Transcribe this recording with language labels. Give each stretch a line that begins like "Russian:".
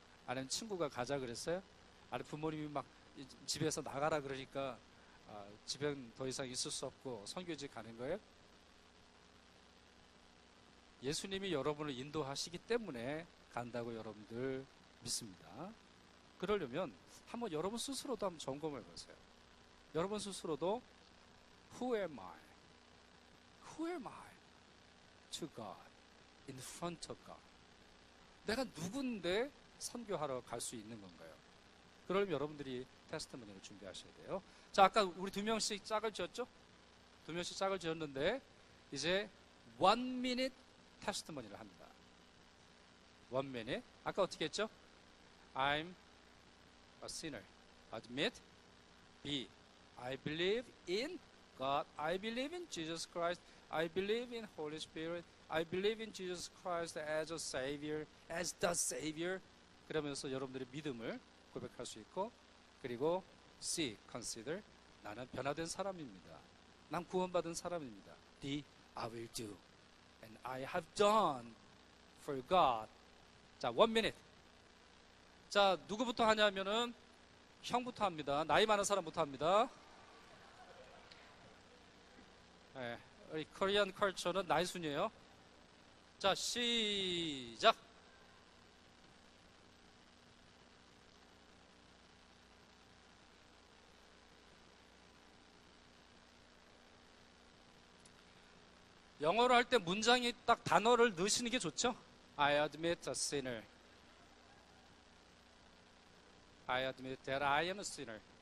Korean: 아니면 친구가 가자 그랬어요? 아니면 부모님이 막 집에서 나가라 그러니까 집엔 더 이상 있을 수 없고 선교지 가는 거예요? 예수님이 여러분을 인도하시기 때문에 간다고 여러분들 믿습니다. 그러려면 한번 여러분 스스로도 한번 점검해 보세요. 여러분 스스로도
English: Who am I? Who am I to God? In front of God.
Korean: 내가 누군데 선교하러 갈 수 있는 건가요? 그러려면 여러분들이 테스트머니를 준비하셔야 돼요. 자, 아까 우리 2명씩 짝을 지었죠? 2명씩 짝을 지었는데 이제 1 minute 테스트머니를 합니다.
English: 1 minute.
Korean: 아까 어떻게 했죠?
English: I'm a sinner. Admit. B. I believe in God. I believe in Jesus Christ. I believe in Holy Spirit. I believe in Jesus Christ as a Savior, as the Savior.
Korean: 그러면서 여러분들의 믿음을 고백할 수 있고, 그리고 C.
English: Consider.
Korean: 나는 변화된 사람입니다. 난 구원받은 사람입니다.
English: D. I will do. And I have done for God. 자, 1 minute.
Korean: 자, 누구부터 하냐면은 형부터 합니다. 나이 많은 사람부터 합니다. 네, 우리 코리안 컬처는 나이 순이에요. 자, 시작. 영어로 할 때 문장이 딱 단어를 넣으시는 게 좋죠?
English: I admit a sinner. I admit that I am a sinner.